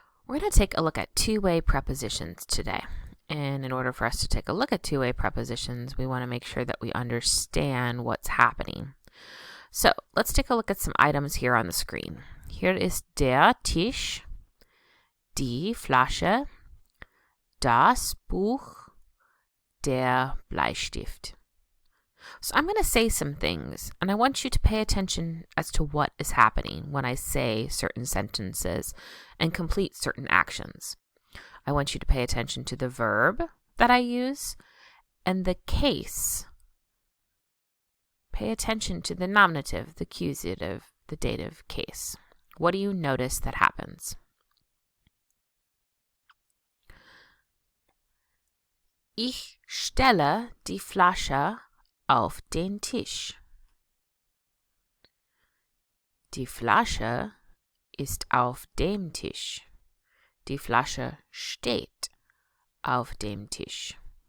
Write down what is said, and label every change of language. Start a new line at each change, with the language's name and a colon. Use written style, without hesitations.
English: We're going to take a look at two-way prepositions today. And in order for us to take a look at two-way prepositions, we want to make sure that we understand what's happening. So let's take a look at some items here on the screen. Here is
German: der Tisch, die Flasche, das Buch, der Bleistift.
English: So I'm going to say some things, and I want you to pay attention as to what is happening when I say certain sentences and complete certain actions. I want you to pay attention to the verb that I use and the case. Pay attention to the nominative, the accusative, the dative case. What do you notice that happens?
German: Ich stelle die Flasche auf den Tisch. Die Flasche ist auf dem Tisch. Die Flasche steht auf dem Tisch.